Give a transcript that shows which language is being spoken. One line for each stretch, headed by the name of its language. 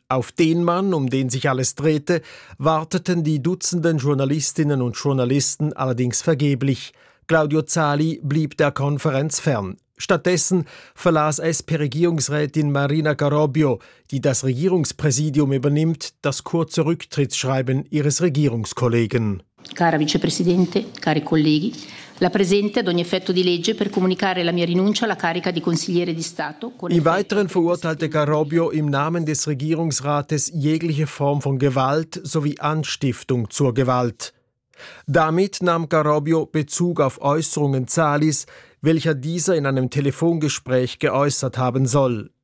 German: Auf den Mann, um den sich alles drehte, warteten die Dutzenden Journalistinnen und Journalisten allerdings vergeblich. Claudio Zali blieb der Konferenz fern. Stattdessen verlas SP-Regierungsrätin Marina Garobbio, die das Regierungspräsidium übernimmt, das kurze Rücktrittsschreiben ihres Regierungskollegen.
Italian: Cara Vicepresidente, cari colleghi, la presente ad ogni effetto di legge per comunicare la mia rinuncia alla carica di consigliere di Stato.
German: Im Weiteren verurteilte Garobbio im Namen des Regierungsrates jegliche Form von Gewalt sowie Anstiftung zur Gewalt. Damit nahm Garobbio Bezug auf Äußerungen Zalis, welcher dieser in einem Telefongespräch geäußert haben soll.